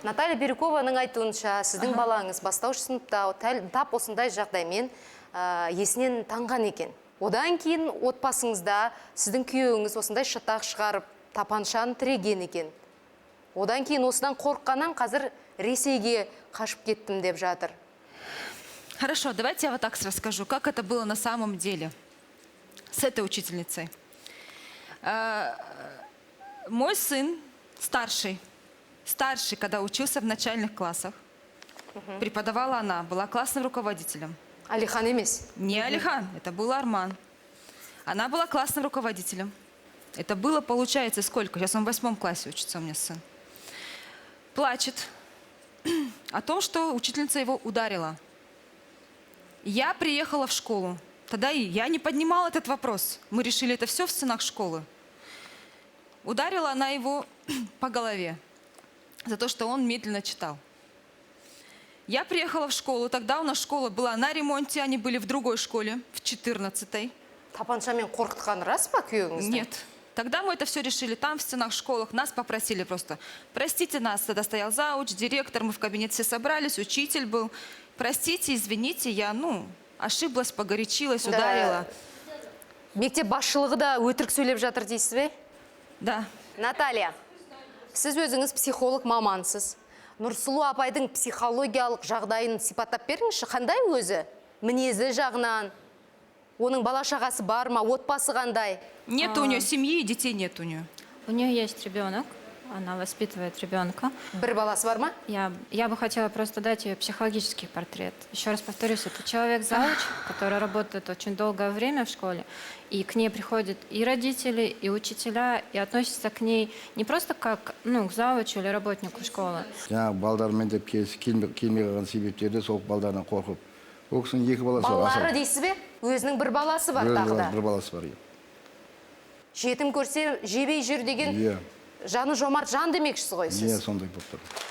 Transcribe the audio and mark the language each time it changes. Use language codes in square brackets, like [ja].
[kk] Наталья Бирюкованың айтуынша, сіздің балаңыз бастауыш сыныпта тап осындай жағдаймен есінен танған екен. Одан кейін отбасыңызда сіздің күйеуіңіз осындай шатақ шығарып, тапаншаны тіреген екен. Одан кейін осыдан қорыққаннан қазір Ресейге қашып кеттім деп жатыр. [ru] Хорошо, давайте я вот так расскажу, как это было на самом деле с этой учительницей. Мой сын старший, когда учился в начальных классах, преподавала она, была классным руководителем. [kk] Алихан емес? [ru] Не Алихан, это был Арман. Она была классным руководителем. Это было, получается, сколько? Сейчас он в 8 классе учится у меня сын. Плачет о том, что учительница его ударила. Я приехала в школу. Тогда я не поднимала этот вопрос. Мы решили это все в стенах школы. Ударила она его по голове за то, что он медленно читал. Я приехала в школу, тогда у нас школа была на ремонте, они были в другой школе, в 14-й. [kk] Тапаншамен қорқытқан рас па күйеуіңізді? [ru] Нет. Тогда мы это все решили там, в стенах школах. Нас попросили просто, простите нас, тогда стоял зауч, директор, мы в кабинете все собрались, учитель был. Простите, извините, я, ошиблась, погорячилась, ударила. [kk] Мектеп басшылығы да өтірік сөйлеп жатыр дейсіз бе? [ru] Да. [kk] Наталья, сіз өзіңіз психолог мамансыз. Нұрсұлу апайдың психологиялық жағдайын сипаттап беріңізші, қандай өзі? Мінезі жағынан, оның бала шағасы бар ма, отбасы қандай? [ru] Нет у нее семьи, детей нет у нее. У нее есть ребенок, она воспитывает ребенка. [kk] Бір баласы бар ма? [ru] Я бы хотела просто дать ее психологический портрет. Еще раз повторюсь, это человек-завуч, который работает очень долгое время в школе, и к ней приходят и родители, и учителя, и относятся к ней не просто как к завучу или работнику школы. [kk] Жаңағы балдармен деп келмей қалған себептері сол балдардан қорқып. Ол кісінің 2 баласы бар. Балалары дейсіз бе? Өзінің бір баласы бар тағы да. Бір баласы бар. Жетім көрсе жебей жүр деген жаны жомарт жан демекшісіз ғой сіз. Сондай болып тұр.